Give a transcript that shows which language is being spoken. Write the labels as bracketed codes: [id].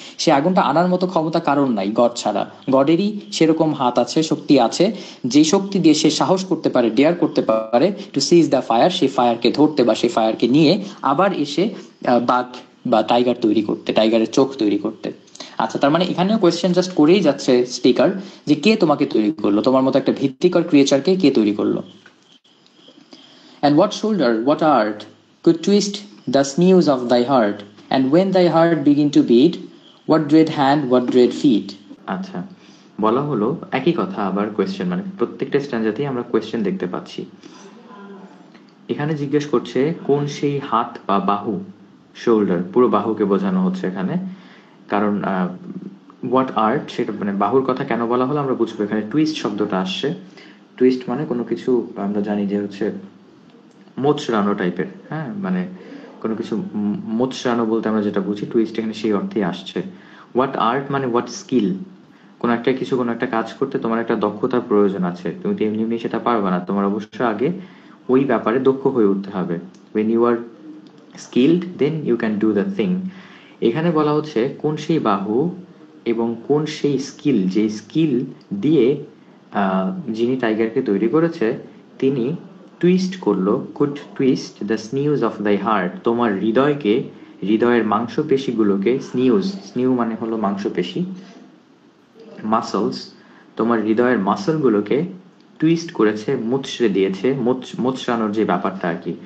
[bn] সে আগুনটা আনার মতো ক্ষমতা কারণ নাই গড ছাড়া। গডেরই সেরকম হাত আছে, শক্তি আছে, যে শক্তি দিয়ে সে সাহস করতে পারে, ডেয়ার করতে পারে [en] to seize the fire, [bn] সেই ফায়ারকে ধরতে বা সেই ফায়ারকে নিয়ে আবার এসে বাঘ বা টাইগার তৈরি করতে, টাইগারের চোখ তৈরি করতে। আচ্ছা, তার মানে এখানেও কোয়েশ্চেন জাস্ট করেই যাচ্ছে স্পিকার যে কে তোমাকে তৈরি করলো, তোমার মতো একটা ভীতিকর ক্রিয়েচারকে কে তৈরি করলো। [en] And what shoulder, what art could twist the sinews of thy heart, and when thy heart begin to beat, what dread hand, what dread feet? [bn] আচ্ছা, বলা হলো একই কথা, আবার কোয়েশ্চেন, মানে প্রত্যেকটা স্ট্যান্ডাতেই আমরা কোয়েশ্চেন দেখতে পাচ্ছি। এখানে জিজ্ঞেস করছে কোন সেই হাত বা বাহু, শোল্ডার, পুরো বাহুকে বোঝানো হচ্ছে এখানে, কারণ হোয়াট আর্ট, সেটা মানে বাহুর কথা কেন বলা হলো আমরা বুঝবো। এখানে টুইস্ট শব্দটা আসছে, টুইস্ট মানে কোনো কিছু আমরা জানি যে হচ্ছে মোচড়ানো টাইপের, হ্যাঁ, মানে কোনো কিছু মোচড়ানো বলতে আমরা যেটা বুঝি, টুইস্ট এখানে সেই অর্থেই আসছে। হোয়াট আর্ট মানে হোয়াট স্কিল, কোনো একটা কিছু, কোনো একটা কাজ করতে তোমার একটা দক্ষতার প্রয়োজন আছে, তুমি তো এমনি এমনি সেটা পারবে না, তোমার অবশ্যই আগে ওই ব্যাপারে দক্ষ হয়ে উঠতে হবে। [en] when you are skilled then you can do the thing। [bn] এখানে বলা হচ্ছে কোন সেই বাহু এবং কোন সেই স্কিল, যে স্কিল দিয়ে যিনি টাইগারকে তৈরি করেছে তিনি টুইস্ট করলো, [en] could twist the sinews of thy heart, [bn] তোমার হৃদয়কে, হৃদয়ের মাংসপেশিগুলোকে, স্নিউ মানে হলো মাংসপেশি, মাসলস, তোমার হৃদয়ের মাসলগুলোকে টুইস্ট করেছে, মুচড়ে দিয়েছে, মোচড়ানোর যে ব্যাপারটা আর কি।